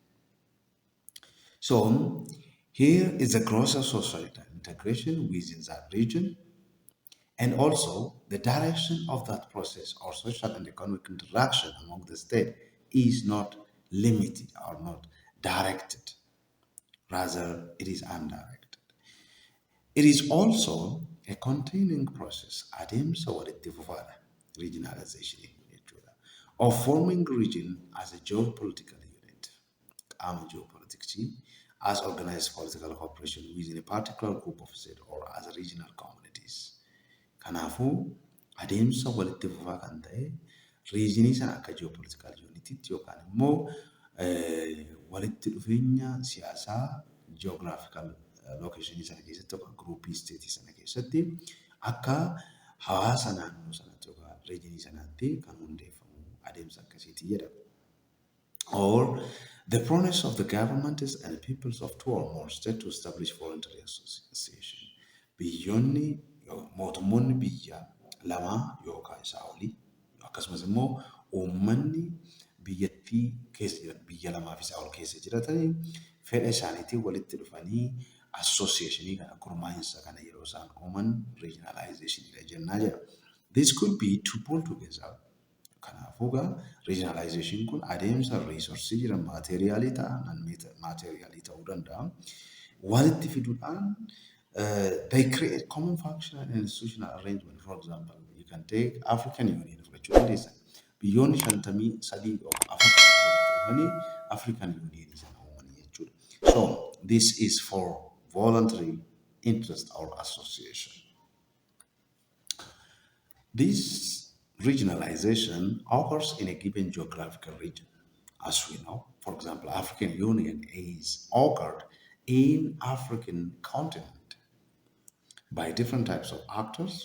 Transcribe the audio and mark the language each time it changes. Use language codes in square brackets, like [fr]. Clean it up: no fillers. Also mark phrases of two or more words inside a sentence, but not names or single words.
[en] So, here is a growth of societal integration within that region, and also the direction of that process or social and economic interaction among the state is not limited or not directed. Rather, it is undirected. It is also a continuing process, [om] adeemsa walitti fufaadha, [en] regionalization of forming region as a geopolitical unit, [om] qaama geopolitiksii, [en] as organized political cooperation within a particular group of states or as a regional communities. [om] Kanaafuu adeemsa walitti fufaa kan ta'e regionii sana akka geopolitical unitiitti yookaan immoo walitti dhufeenya siyaasaa geographical lookeshinii sana keessatti yookaan groupii isteetii sana keessatti akka hawaasa naannoo sanatti yookaan reejinii sanaatti kan hundeeffamu adeemsa akkasiitii jedhama. [en] Or the promise of the governments and peoples of two or more states to establish voluntary association. [om] Biyyoonni mootummoonni biyya lamaa yookaan isaa olii akkasumas immoo uummanni biyyattii keessa jiran biyya lamaa fi isaa ol keessa jiratanii fedha isaaniitiin walitti dhufanii associationii kana gurmaa'insa kana yeroo isaan uuman regionalizationidha jennaa jedha. [en] This could be to pull together. [om] Kanaafuu egaa regionalization kun adeemsa reesoorsii jiran maateeriyaalii ta'an maateeriyaalii ta'uu danda'a. Walitti fiduudhaan [en] they create common functional and institutional arrangement. For example, you can take African Union [om] fudhachuu dandeessan. Biyyoonni 53 dhufanii African Union sana uumanii jechuudha. [en] So this is for voluntary interest or association. This regionalization occurs in a given geographical region. As we know, for example, African Union is occurred in African continent by different types of actors.